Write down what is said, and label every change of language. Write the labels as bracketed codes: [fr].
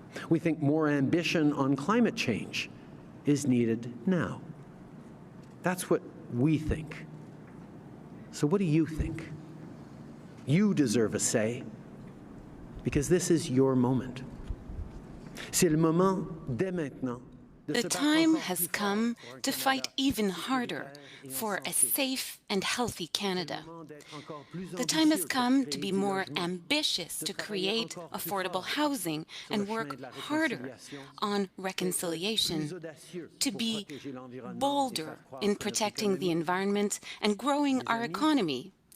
[en] We think more ambition on climate change is needed now. That's what we think. So what do you think? You deserve a say, because this is your moment. [fr] C'est le moment dès maintenant. [en] The time has come to fight even harder for a safe and healthy Canada. The time has come to be more ambitious to create affordable housing and work harder on reconciliation, to be bolder in protecting the environment and growing our economy.